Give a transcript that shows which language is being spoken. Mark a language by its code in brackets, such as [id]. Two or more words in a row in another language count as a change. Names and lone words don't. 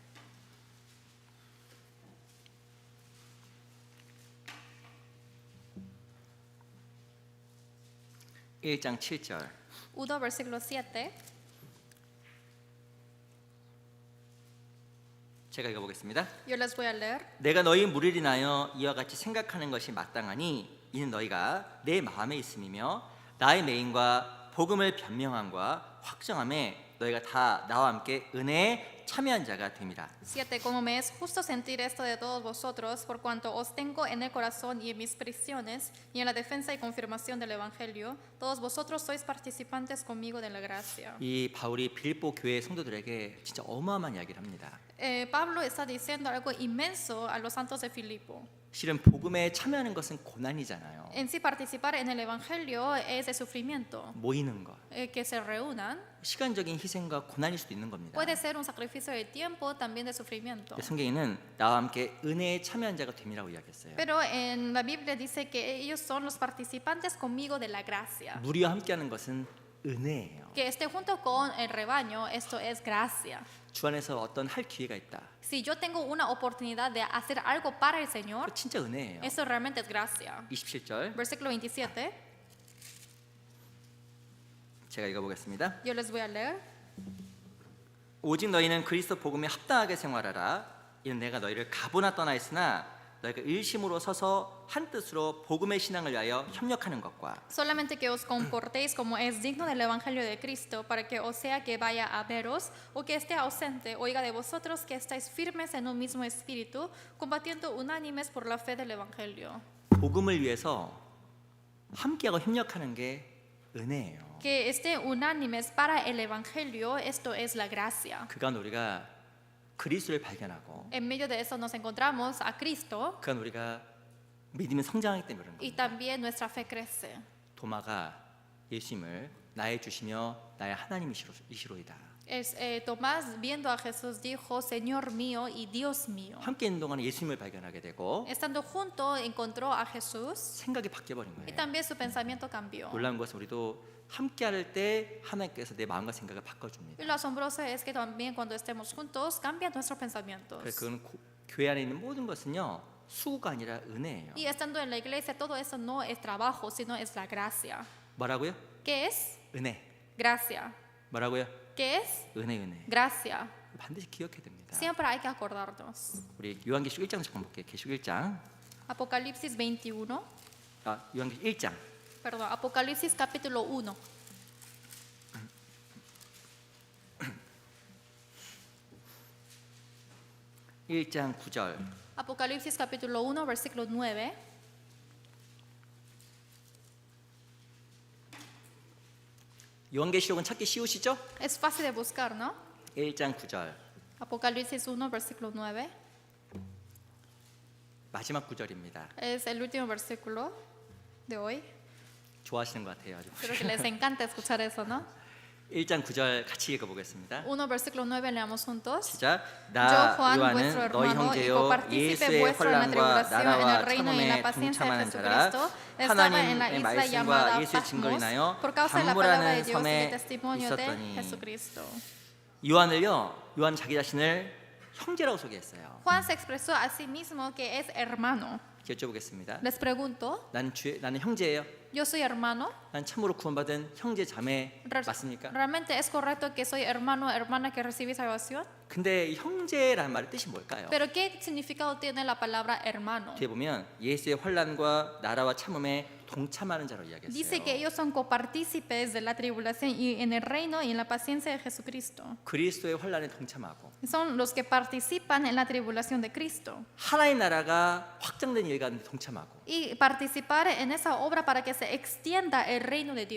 [ko] 1장 7절. [es] 1 versículo 7. [ko] 제가 읽어보겠습니다. [es] Yo les voy a leer. [ko] 내가 너희 무리를 인하여 이와 같이 생각하는 것이 마땅하니 이는 너희가 내 마음에 있음이며 나의 메인과 복음을 변명함과 확정함에 너희가 다 나와 함께 은혜에 참여한 자가 됩니다. 7. [es] Como me es justo sentir esto de todos vosotros, por cuanto os tengo en el corazón y en mis prisiones, y en la defensa y confirmación del Evangelio, todos vosotros sois participantes conmigo de la gracia. [ko] 이 바울이 빌립보 교회 성도들에게 진짜 어마어마한 이야기를 합니다. [es] Pablo está diciendo algo inmenso a los santos de Filipo. [ko] 실은 복음에 참여하는 것은 고난이잖아요. [es] En sí, participar en el Evangelio es de sufrimiento. [ko] 모이는 것, [es] Que se reúnan [ko] 시간적인 희생과 고난일 수도 있는 겁니다. [es] puede ser un sacrificio de tiempo, también de sufrimiento. [ko] 근데 성경에는 나와 함께 은혜에 참여한 자가 됨이라고 이야기했어요. [es] Pero en la Biblia dice que ellos son los participantes conmigo de la gracia. [ko] 무리와 함께하는 것은 은혜예요. [es] Que esté junto con el rebaño, esto es gracia. [ko] 주 안에서 어떤 할 기회가 있다. [es] Si yo tengo una oportunidad de hacer algo para el [ko] 그거 [es] Señor, [ko] 진짜 은혜예요. [es] eso realmente es gracia. [ko] 27절 [es] Versículo 27, [ko] 제가 읽어보겠습니다. [es] yo les voy a leer. [ko] 오직 너희는 그리스도 복음에 합당하게 생활하라. 이는 내가 너희를 가보나 떠나 있으나 너희가 일심으로 서서 한 뜻으로 복음의 신앙을 위하여 협력하는 것과 [es] Solamente que os comportéis como es digno del Evangelio de Cristo, para que o sea que vaya a veros o que esté ausente, oiga de vosotros que estáis firmes en un mismo espíritu, combatiendo unánimes por la fe del Evangelio. [ko] 복음을 위해서 함께하고 협력하는 게 은혜예요. [es] Que esté unánimes para el Evangelio, esto es la gracia. [ko] 그간 우리가 그리스도를 발견하고 [es] En medio de eso nos encontramos a Cristo [ko] 그간 우리가 믿음이 성장하기 때문에 그런 [es] y [ko] 겁니다. [es] también nuestra fe crece. [ko] 도마가 예수님을 나의 주시며 나의 하나님이시로이다. [es] Tomás, viendo a Jesús, dijo, Señor mío y Dios mío. [ko] 함께 있는 동안에 예수님을 발견하게 되고 [es] Estando junto, encontró a Jesús [ko] 생각이 바뀌어버린 [es] y [ko] 거예요. [es] también su pensamiento cambió. [ko] 놀라운 것은 우리도 함께 할 때 하나님께서 내 마음과 생각을 바꿔줍니다. [es] Y lo asombroso es que también cuando estemos juntos, cambian nuestros pensamientos. [ko] 그래서 그건 교회 안에 있는 모든 것은요 수고가 아니라 은혜예요. [es] Y estando en la iglesia, todo eso no es trabajo, sino es la gracia. [ko] 뭐라고요? [es] ¿Qué es? [ko] 은혜. [es] Gracia. [ko] 뭐라고요? [es] ¿Qué es? [ko] 은혜. [es] Gracia. [ko] 반드시 기억해야 됩니다. [es] Siempre hay que acordarnos. [ko] 우리 요한계시록 1장 잠깐 볼게요. 계시록 1장. [es] Apocalipsis 21. [ko] 요한계시록 1장. [es] Perdón, Apocalipsis capítulo 1. [ko] 일장 9절. [es] Apocalipsis capítulo 1, versículo 9. [ko] 요한계시록은 찾기 쉬우시죠? [es] Es fácil de buscar, ¿no? [ko] 1장 9절. [es] Apocalipsis 1, versículo 9. [ko] 마지막 구절입니다. [es] Es el último versículo de hoy. [ko] 좋아하시는 것 같아요. 아주. [es] Creo que les encanta escuchar eso, ¿no? [ko] 1장 9절 같이 읽어보겠습니다. [es] 1, versículo 9, leamos juntos. [ko] 시작. [es] Yo, [ko] 나 [es] Juan, [ko] 요한은 [es] vuestro [ko] 너희 [es] hermano y [ko] 형제요 [es] copartícipe [ko] 예수의 [es] vuestro en la [ko] 환난과 [es] tribulación, en [ko] 나라와 [es] el reino y en la [ko] 참음에 [es] paciencia de [ko] 동참하는 자라 [es] Jesucristo, estaba en la [ko] 하나님의 [es] isla [ko] 말씀과 [es] llamada [ko] 예수의 증거를 [es] Patmos [ko] 인하여 [es] por causa de la palabra de [ko] 담보라는 [es] Dios y el [ko] 섬에 [es] testimonio de [ko] 있었더니 [es] Jesucristo. [ko] 요한 자기 자신을 형제라고 소개했어요. [es] Juan se expresó a sí mismo que es hermano. [ko] 여쭤보겠습니다. [es] Les pregunto, [ko] 나는 형제예요. [es] ¿yo soy hermano? [ko] 난 참으로 구원받은 형제 자매 맞습니까? [es] ¿Realmente es correcto que soy hermano, hermana que recibe salvación? [ko] 근데 이 형제라는 말의 뜻이 뭘까요? [es] Pero ¿qué significado tiene la palabra hermano? [ko] 뒤에 보면 예수의 환난과 나라와 참음에 동참하는 자로 [es] Dice [ko] 이야기했어요. [es] que ellos son copartícipes de la tribulación y en el reino y en la paciencia de Jesucristo. [ko] 그리스도의 환난에 동참하고 [es] Son los que participan en la tribulación de Cristo. [ko] 하나님 나라가 확장된 일 가운데 동참하고 [es] Y participar en esa obra para que se extienda el reino de